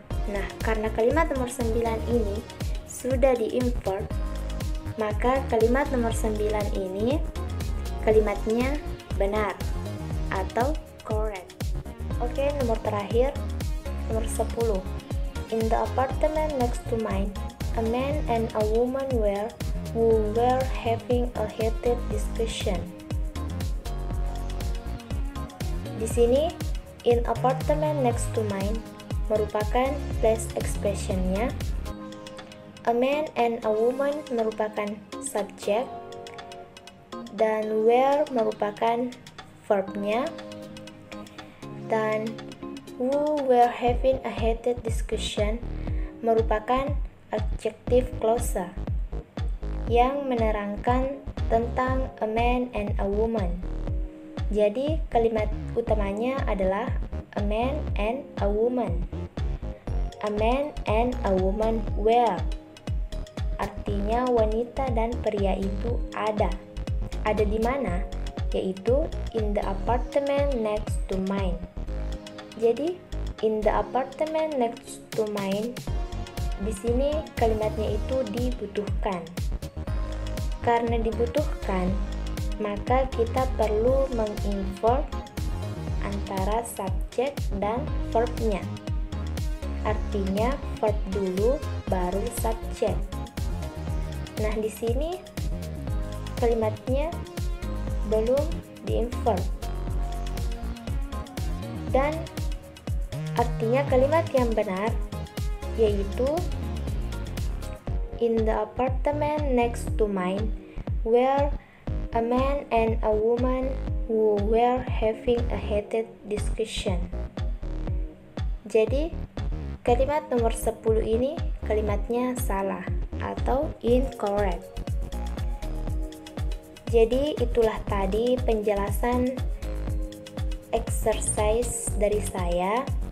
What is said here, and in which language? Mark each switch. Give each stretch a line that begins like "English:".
Indonesian: Nah, karena kalimat nomor 9 ini sudah diimport, maka kalimat nomor 9 ini kalimatnya benar atau correct. Oke, nomor terakhir, nomor 10.
English: In the apartment next to mine, a man and a woman who were having a heated discussion.
Indonesian: Di sini, in apartment next to mine merupakan plus expressionnya. A man and a woman merupakan subjek dan were merupakan verbnya, dan
English: who were having a heated discussion
Indonesian: merupakan adjective clause yang menerangkan tentang a man and a woman. Jadi kalimat utamanya adalah
English: a man and a woman. A man and a woman were.
Indonesian: Artinya wanita dan pria itu ada. Ada di mana?
English: Yaitu in the apartment next to mine.
Indonesian: Jadi
English: in the apartment next to mine,
Indonesian: di sini kalimatnya itu dibutuhkan. Karena dibutuhkan, maka kita perlu mengimport antara subjek dan verbnya. Artinya verb dulu baru subjek. Nah, di sini kalimatnya belum diimport. Dan artinya kalimat yang benar yaitu
English: in the apartment next to mine were a man and a woman who were having a heated discussion.
Indonesian: Jadi kalimat nomor 10 ini kalimatnya salah atau incorrect. Jadi itulah tadi penjelasan exercise dari saya.